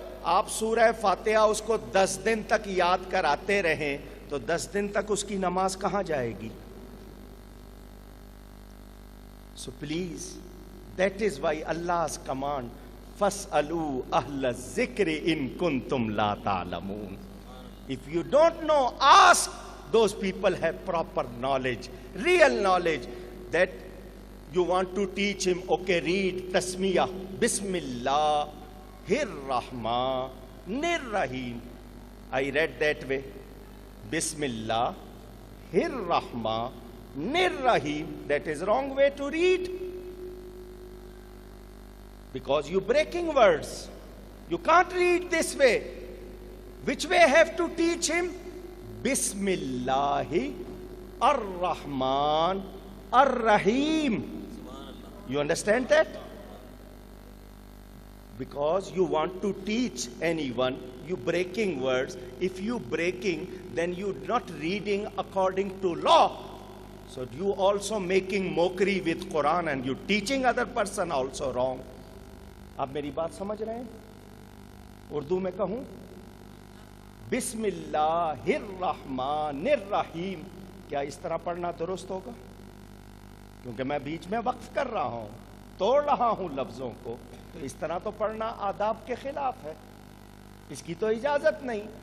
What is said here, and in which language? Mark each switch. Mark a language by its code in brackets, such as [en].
[ur] آپ سورہ فاتحہ اس کو 10 دن تک یاد کراتے رہیں تو 10 دن تک اس کی نماز کہاں جائے گی؟ [en] So please, that is why Allah's command, [ar] فَاسْأَلُوا أَهْلَ الذِّكْرِ إِن كُنْتُمْ لَا تَعْلَمُونَ. [en] If you don't know, ask. Those people have proper knowledge, real knowledge, that you want to teach him, okay, read tasmiyah, Bismillah, Rahmanir Rahim. I read that way. Bismillah, Rahmanir Rahim. That is wrong way to read. Because you breaking words. You can't read this way. Which way have to teach him? Bismillahi Ar-Rahman Ar-Rahim. You understand that? Because you want to teach anyone, you breaking words. If you breaking, then you not reading according to law. So you also making mockery with Quran and you teaching other person also wrong. [ur] آپ میری بات سمجھ رہے ہیں؟ اردو میں کہوں بسم اللہ الرحمن الرحیم، کیا اس طرح پڑھنا درست ہوگا؟ کیونکہ میں بیچ میں وقف کر رہا ہوں, توڑ رہا ہوں لفظوں کو, تو اس طرح تو پڑھنا آداب کے خلاف ہے, اس کی تو اجازت نہیں.